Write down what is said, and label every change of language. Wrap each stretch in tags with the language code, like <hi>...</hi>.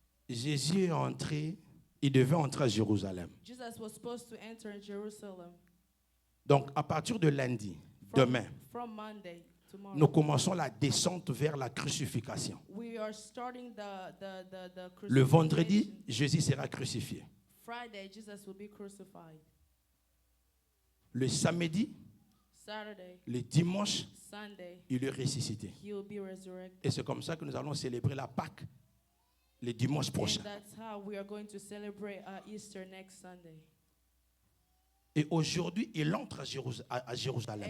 <fr>Jésus est entré, il devait entrer à Jérusalem.</fr> <en>Jesus was supposed to enter Jerusalem.</en> <fr>Donc à partir de lundi, demain,</fr> <en>From Monday, tomorrow,</en> <fr>nous commençons la descente vers la crucifixion.</fr> <en>we are starting the</en> <fr>Le vendredi,</fr> <en>crucifixion.</en> <fr>Jésus sera crucifié.</fr> <en>Friday, Jesus will be crucified.</en> <fr>Le samedi,</fr> <en>Saturday,</en> <fr>le dimanche,</fr> <en>Sunday,</en> <fr>il est ressuscité.</fr> <en>he will be resurrected.</en> <fr>Et c'est comme ça que nous allons célébrer la Pâque le dimanche prochain.</fr> <en>And that's how we are going to celebrate Easter next Sunday.</en> <fr>Et aujourd'hui, il entre à Jérusalem.</fr>